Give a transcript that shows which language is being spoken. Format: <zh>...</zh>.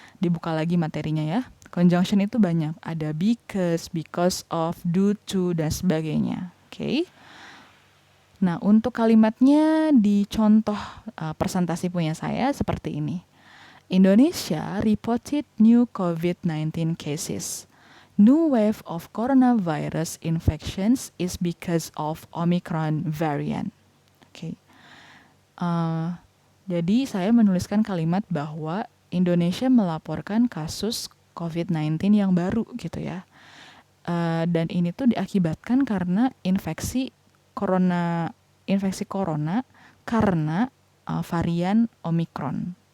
<id>Dibuka lagi materinya ya. Conjunction itu banyak. Ada because of, due to, dan sebagainya. Oke. Nah, untuk kalimatnya di contoh presentasi punya saya seperti ini.</id> <en>Indonesia reported new COVID-19 cases. New wave of coronavirus infections is because of Omicron variant.</en> <id>Oke. Jadi saya menuliskan kalimat bahwa Indonesia melaporkan kasus COVID-19 yang baru gitu ya. Dan ini tuh diakibatkan karena infeksi corona karena varian Omicron.</id>